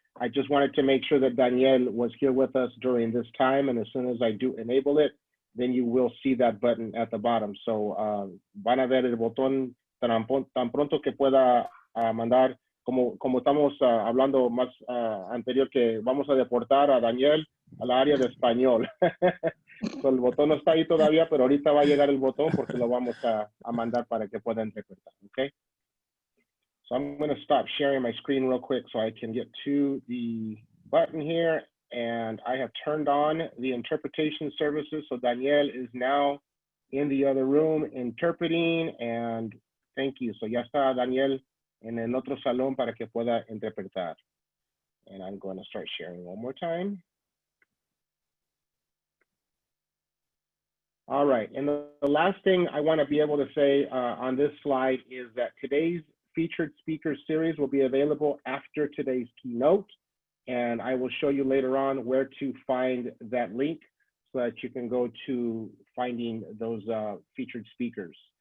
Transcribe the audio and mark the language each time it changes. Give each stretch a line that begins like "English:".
English: I just wanted to make sure that Daniel was here with us during this time, and as soon as I do enable it, then you will see that button at the bottom.
Spanish: So van a ver el botón tan pronto que pueda mandar, como estamos hablando más anterior, que vamos a deportar a Daniel a la área de español. So, el botón no está ahí todavía, pero ahorita va a llegar el botón porque lo vamos a mandar para que pueda interpretar, okay?
English: So I'm going to stop sharing my screen real quick so I can get to the button here. And I have turned on the interpretation services. So Daniel is now in the other room interpreting, and thank you.
Spanish: So ya está Daniel en el otro salón para que pueda interpretar.
English: And I'm going to start sharing one more time. All right, and the last thing I want to be able to say on this slide is that today's featured speaker series will be available after today's keynote, and I will show you later on where to find that link so that you can go to finding those featured speakers.